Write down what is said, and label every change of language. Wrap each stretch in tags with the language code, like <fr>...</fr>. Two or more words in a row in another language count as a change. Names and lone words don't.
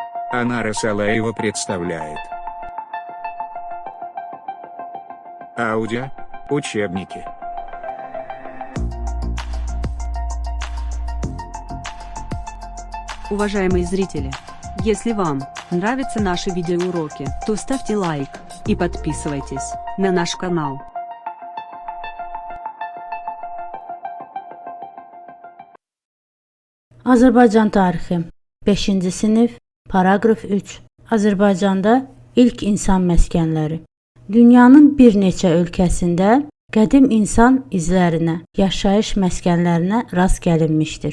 <ru>Анара Салаева представляет аудио учебники. Уважаемые зрители, если вам нравятся наши видеоуроки, то ставьте лайк и подписывайтесь на наш канал.</ru> <az>Azərbaycan tarixi 5-ci sinif, paragraf 3. Azərbaycanda ilk insan məskənləri. Dünyanın bir neçə ölkəsində qədim insan izlərinə, yaşayış məskənlərinə rast gəlinmişdir.</az>